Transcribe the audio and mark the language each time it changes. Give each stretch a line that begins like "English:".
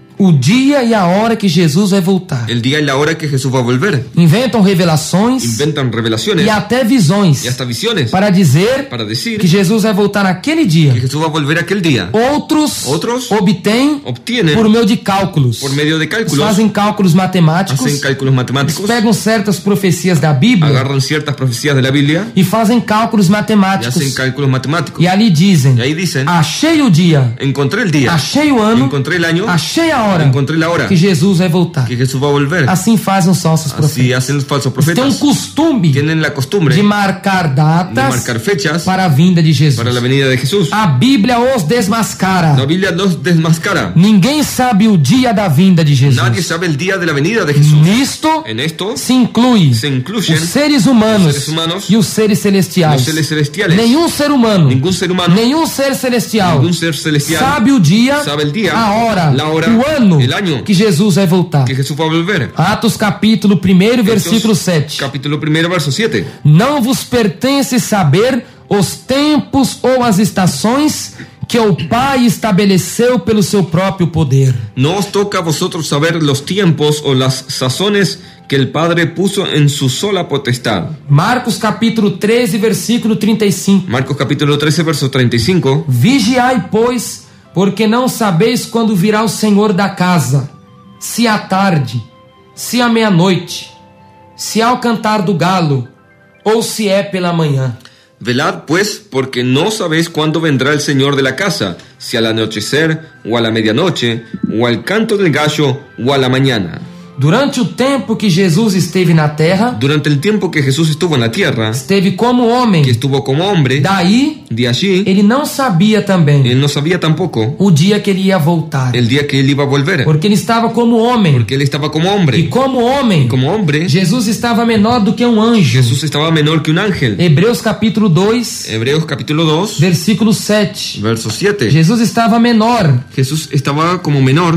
Portuguese: o dia e a hora que Jesus vai voltar.
Spanish: el día y la hora que Jesús va a volver.
Portuguese: Inventam revelações
Spanish: Inventan revelaciones
Portuguese: e até visões
Spanish: y hasta visiones
Portuguese: para dizer
Spanish: para decir
Portuguese: que Jesus vai voltar naquele
Spanish: que
Portuguese: dia.
Spanish: Jesús va a volver aquel día.
Portuguese: Outros obtêm
Spanish: Obtienen
Portuguese: por meio de cálculos.
Spanish: por medio de
Portuguese: Eles
Spanish: cálculos,
Portuguese: fazem cálculos matemáticos,
Spanish: hacen cálculos matemáticos,
Portuguese: pegam certas profecias da Bíblia
Spanish: agarran ciertas profecías de la Biblia
Portuguese: e fazem cálculos
Spanish: y
Portuguese: matemáticos.
Spanish: hacen cálculos matemáticos.
Portuguese: E ali dizem:
Spanish: Y ahí dicen,
Portuguese: achei o dia,
Spanish: encontré el día,
Portuguese: achei o ano,
Spanish: encontré el año,
Portuguese: achei a hora
Spanish: encontré la hora
Portuguese: que Jesus vai voltar.
Spanish: que Jesús va a volver.
Portuguese: Assim fazem os falsos
Spanish: Así
Portuguese: profetas.
Spanish: hacen los falsos
Portuguese: Eles têm um
Spanish: profetas.
Portuguese: costume
Spanish: Tienen la costumbre
Portuguese: de
Spanish: de
Portuguese: marcar datas
Spanish: marcar fechas
Portuguese: para a vinda de Jesus.
Spanish: para la venida de Jesús.
Portuguese: A Bíblia os desmascara.
Spanish: La Biblia los desmascara.
Portuguese: Ninguém sabe o dia da vinda de Jesus.
Spanish: Nadie sabe el día de la venida de Jesús.
Portuguese: Nisto
Spanish: En esto
Portuguese: se inclui
Spanish: se incluyen
Portuguese: os seres humanos, os seres humanos e os seres celestiais.
Spanish: los seres celestiales.
Portuguese: Nenhum ser humano,
Spanish: Ningún ser humano,
Portuguese: nenhum ser celestial
Spanish: ningún ser celestial
Portuguese: sabe o dia,
Spanish: sabe el día,
Portuguese: a hora,
Spanish: la hora,
Portuguese: o ano
Spanish: el año
Portuguese: que Jesus vai voltar.
Spanish: que Jesús va a volver.
Portuguese: Atos capítulo 1, versículo 7.
Spanish: Capítulo 1, verso 7.
Portuguese: Não vos pertence saber os tempos ou as estações que o Pai estabeleceu pelo seu próprio poder.
Spanish: No os toca a vosotros saber los tiempos o las sazones que el Padre puso en su sola potestad.
Portuguese: Marcos capítulo 13, versículo 35.
Spanish: Marcos capítulo 13, verso 35.
Portuguese: Vigiai, pois, porque não sabeis quando virá o Senhor da casa, se à tarde, se à meia-noite, se ao cantar do galo, ou se é pela manhã.
Spanish: Velad pues, porque no sabéis cuándo vendrá el Señor de la casa, si al anochecer, o a la medianoche, o al canto del gallo, o a la mañana.
Portuguese: Durante o tempo que Jesus esteve na terra,
Spanish: Durante el tiempo que Jesús estuvo en la tierra,
Portuguese: esteve como homem.
Spanish: que estuvo como hombre,
Portuguese: Daí,
Spanish: de allí,
Portuguese: ele não sabia também
Spanish: él no sabía tampoco
Portuguese: o dia que ele ia voltar.
Spanish: el día que él iba a volver,
Portuguese: Porque ele estava como homem.
Spanish: porque él estaba como
Portuguese: E
Spanish: hombre.
Portuguese: como homem,
Spanish: Como hombre,
Portuguese: Jesus estava menor do que um anjo.
Spanish: Jesús estaba menor que un ángel.
Portuguese: Hebreus capítulo 2,
Spanish: Hebreos capítulo 2,
Portuguese: versículo 7.
Spanish: verso 7.
Portuguese: Jesus estava menor
Spanish: Jesús estaba como menor